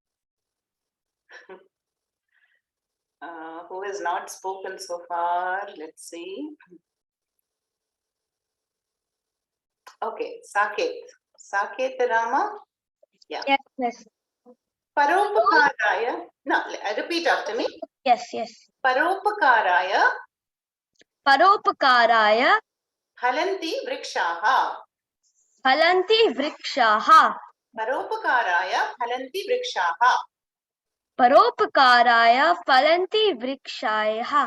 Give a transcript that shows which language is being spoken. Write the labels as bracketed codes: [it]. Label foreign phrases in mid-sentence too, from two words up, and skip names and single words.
[en] Who has not spoken so far? Let's see. Okay, Saket. Saket Rama. Yeah. Yes, yes. Paropakaraya. No, repeat after me. Yes, yes. [sa] Paropakaraya Paropakaraya फलन्ति वृक्षाः. फलन्ति वृक्षाः. परोपकाराय फलन्ति वृक्षाः. परोपकाराय फलन्ति वृक्षाः.